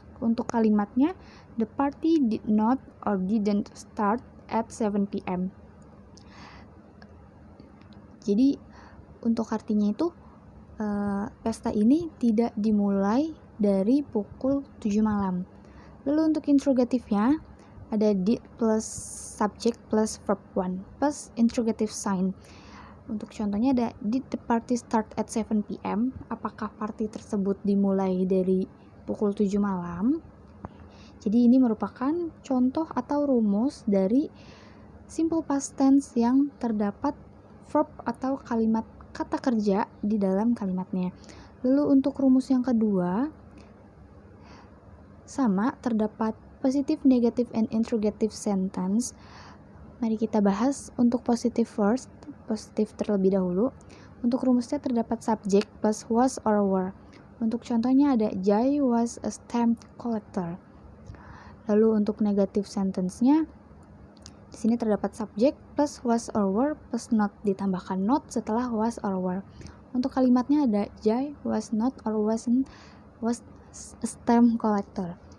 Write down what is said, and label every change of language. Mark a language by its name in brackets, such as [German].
[Indonesian] Untuk kalimatnya, [English] the party did not or didn't start at 7 p.m. [Indonesian] Jadi untuk artinya itu pesta ini tidak dimulai dari pukul 7 malam. Lalu untuk interrogatifnya ada [English] did plus subject plus verb one plus interrogative sign. [Indonesian] Untuk contohnya ada [English] did the party start at 7 p.m. [Indonesian] Apakah party tersebut dimulai dari pukul 7 malam? Jadi ini merupakan contoh atau rumus dari simple past tense yang terdapat verb atau kalimat kata kerja di dalam kalimatnya. Lalu untuk rumus yang kedua sama, terdapat [English] positive, negative, and interrogative sentence. [Indonesian] Mari kita bahas untuk [English] positive first, [Indonesian] positif terlebih dahulu. Untuk rumusnya terdapat [English] subject plus was or were. [Indonesian] Untuk contohnya ada [English] Jai was a stamp collector. [Indonesian] Lalu untuk negative sentence-nya Di sini terdapat [English] subject plus was or were plus not, [Indonesian] ditambahkan not setelah [English] was or were. [Indonesian] Untuk kalimatnya ada [English] Jay was not or wasn't was a stamp collector.